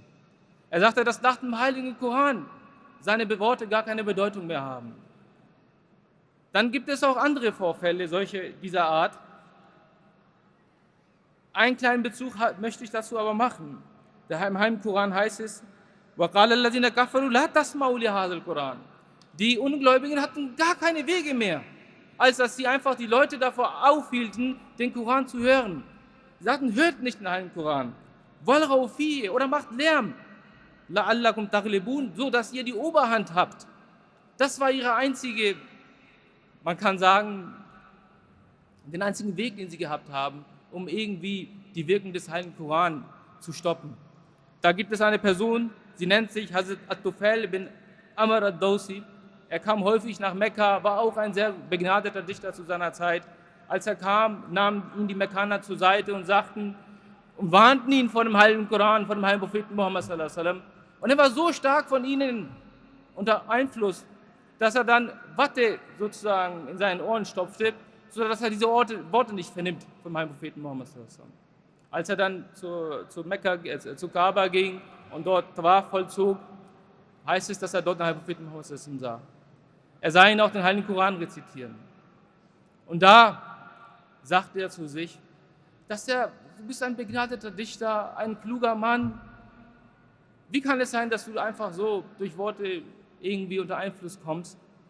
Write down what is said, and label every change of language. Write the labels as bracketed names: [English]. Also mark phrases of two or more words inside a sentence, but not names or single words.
[German] Er sagte, dass nach dem Heiligen Koran seine Worte gar keine Bedeutung mehr haben. Dann gibt es auch andere Vorfälle, solche dieser Art. Einen kleinen Bezug möchte ich dazu aber machen. Im Heiligen Koran heißt es, [Arabic] وَقَالَ الَّذِينَ كَفَرُوا لَا تَسْمَعُوا لِهَذَا الْقُرْآنِ. Die Ungläubigen hatten gar keine Wege mehr, als dass sie einfach die Leute davor aufhielten, den Koran zu hören. Sie sagten, hört nicht den Heiligen Koran. وَالْغَوْا فِيهِ [German] oder macht Lärm. [Arabic] لَعَلَّكُمْ تَغْلِبُونَ, [German] so dass ihr die Oberhand habt. Das war ihre einzige, man kann sagen, den einzigen Weg, den sie gehabt haben, um irgendwie die Wirkung des Heiligen Koran zu stoppen. Da gibt es eine Person, sie nennt sich Hazrat At-Tufail bin Amr ad-Dawsi. Er kam häufig nach Mekka, war auch ein sehr begnadeter Dichter zu seiner Zeit. Als er kam, nahmen ihn die Mekkaner zur Seite und warnten ihn vor dem Heiligen Koran, vor dem Heiligen Propheten Muhammad [Arabic] صلى الله عليه وسلم. [German] Und er war so stark von ihnen unter Einfluss, dass er dann Watte sozusagen in seinen Ohren stopfte, sodass er diese Worte nicht vernimmt vom Heiligen Propheten Muhammad [Arabic] صلى الله عليه وسلم. [German] Als er dann zu Kaaba ging und dort Tawaf vollzog, heißt es, dass er dort den Heiligen Propheten Muhammad [Arabic] صلى الله عليه وسلم [German] sah. Er sah ihn auch den Heiligen Koran rezitieren. Und da sagte er zu sich, du bist ein begnadeter Dichter, ein kluger Mann. Wie kann es sein, dass du einfach so durch Worte irgendwie unter Einfluss kommst?